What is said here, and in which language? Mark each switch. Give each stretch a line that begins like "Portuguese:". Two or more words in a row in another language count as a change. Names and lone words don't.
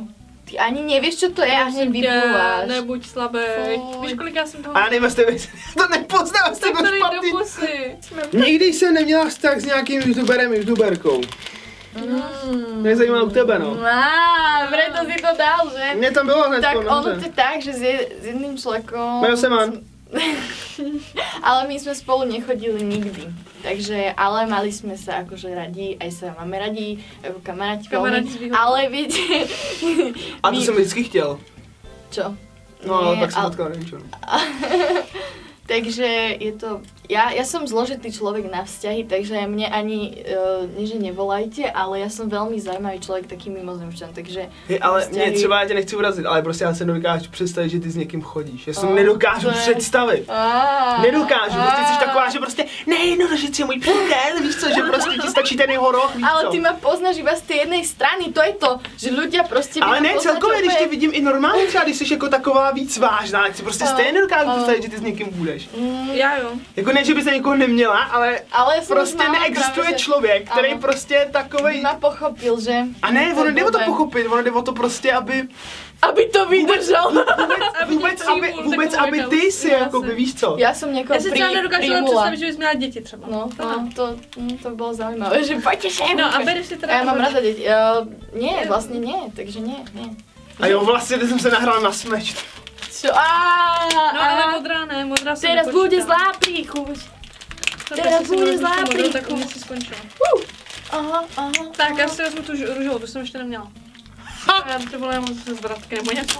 Czech: Ty ani nevíš, co to je a hned vypluváš. Nebuď slabý. Fuj. Víš, kolik já jsem toho... A já nevím, jestli vejce. To nepoznám, jste Tak to to dej špatný. do pusy. Nikdy jsem neměla vztah s nějakým youtuberem, youtuberkou. Mě zajímá u tebe, no.
Slovak: Preto si to dal, že?
Czech: Mě tam bylo hned Tak po ono noze.
Slovak: to je tak, že s jedným človekom... Majo Seman. Ale my sme spolu nechodili nikdy. Takže, ale mali sme sa akože radi, aj sa máme radi, ako kamaráti Kamaráti z veľmi. východu. Ale viete...
Czech: A to
Slovak: my-
Czech: jsem vždycky chtěl.
Slovak: Čo? No, Nie,
Czech: tak jsem
Slovak: ale-
Czech: potkal ničo. Takže je to...
Slovak: Ja som zložitý človek na vzťahy, takže mne ani, nie že nevolajte, ale ja som veľmi zaujímavý človek, taký mimozemšťan, takže... Hej, ale vzťahy-
Czech: mě třeba, já tě nechci urazit, ale prostě já se nedokážu představit, že ty s někým chodíš. Já si to Oh, nedokážu to je- představit. Nedokážu, prostě jsi taková, že prostě nejjednodušit je můj přítel, víš co, že prostě ti stačí ten jeho roh, víš
Slovak: Ale
Czech: co.
Slovak: ty ma poznáš iba z tej jednej strany, to je to, že ľudia proste...
Czech: Ale
Slovak: ma
Czech: ne,
Slovak: poznajú
Czech: celkově, když tě
Slovak: úplne-
Czech: vidím i normálně, třeba když jsi jako taková víc vážná, tak si prostě stejně nedokážu představit, že ty s někým budeš. Já jo. Jako ne, že bys na někoho neměla, ale
Slovak: Ale som
Czech: prostě
Slovak: mala
Czech: neexistuje
Slovak: práve, že
Czech: člověk, který
Slovak: Áno.
Czech: prostě je
Slovak: by
Czech: takovej...
Slovak: ma pochopil, že...
Czech: A ne, ono jde o to
Slovak: blbé.
Czech: pochopit, ono jde o to prostě, aby Aby to vydržal. vůbec, aby ty si, jako by, víš co.
Slovak: Ja som niekoho
Czech: Já si třeba nedokážu ale
Slovak: primula.
Czech: představit, že bys měla děti třeba.
Slovak: No, to bolo zaujímavé, že poďte sem.
Czech: No a bereš si teda...
Slovak: A ja mám rada deti. Nie, vlastne nie, takže nie.
Czech: A jo, vlastně teď jsem se nahrál na smeč.
Slovak: Čo?
Czech: No ale modrá ne, modrá se
Slovak: Teraz
Czech: nepočítá.
Slovak: bude zlá príchuť. No, teraz
Czech: tak si
Slovak: bude
Czech: vezmu
Slovak: zlá
Czech: tu modrou, tak
Slovak: príchuť.
Czech: si skončila. Aha. Tak já si vezmu tu růžovou, tu jsem ještě neměla. Já to byla jenom se zvratky nebo něco.